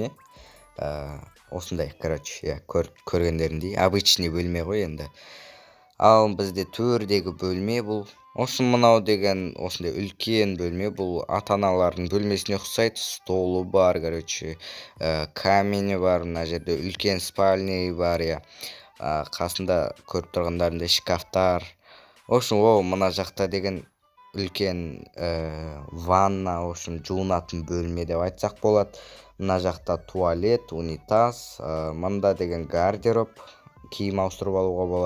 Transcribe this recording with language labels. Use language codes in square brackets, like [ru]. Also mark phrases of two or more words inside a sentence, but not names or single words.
[kk] Осындай, короче, көргендеріндей обычный бөлме ғой енді. Ал бізде төрдегі бөлме бұл. Осы мынау деген осындай үлкен бөлме, бұл ата-аналардың бөлмесіне ұқсайды. Столы бар, короче, камині бар, мына жерде үлкен спальня бар, [ky] касында көрүп тургандарыңдай шкафтар. Ошо мына жакта деген үлкен ванна, ошо жуунатын бөлмө деп айтсак болот. Мына жакта туалет, унитаз, мында деген гардероб, кийим ауыстырып алууга болот.